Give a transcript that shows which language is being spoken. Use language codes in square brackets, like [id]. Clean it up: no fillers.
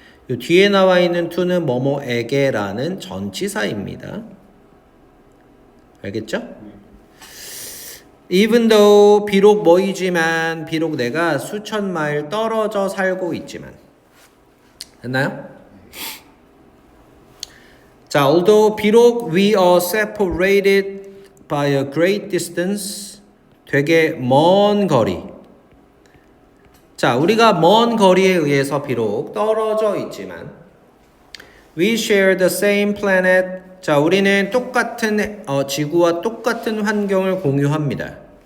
[ko] 요 뒤에 나와 있는 to는 뭐뭐에게라는 전치사입니다. 알겠죠? Even though 비록 뭐이지만 비록 내가 수천 마일 떨어져 살고 있지만 됐나요? [en] 자, although 비록 we are separated by a great distance 되게 먼 거리. [ko] 자, 우리가 먼 거리에 의해서 비록 떨어져 있지만 we share the same planet. 자, 우리는 똑같은 지구와 똑같은 환경을 공유합니다.